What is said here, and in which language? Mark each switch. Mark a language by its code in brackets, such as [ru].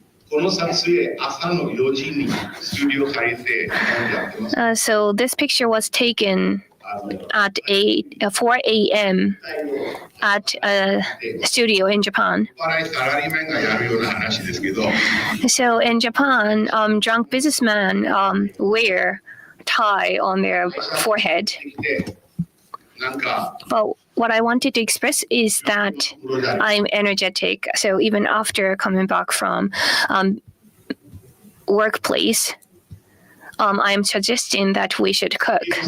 [ja] この撮影、朝の4時にスタジオ借りてやってます。 [en] So this picture was taken at 4 a.m. at a studio in Japan. [ja] 笑いサラリーマンがやるような話ですけど、 [en] So in Japan, drunk businessmen wear high on their forehead. [ja] なんか [en] But what I wanted to express is that I'm energetic. So even after coming back from workplace, I'm suggesting that we should cook.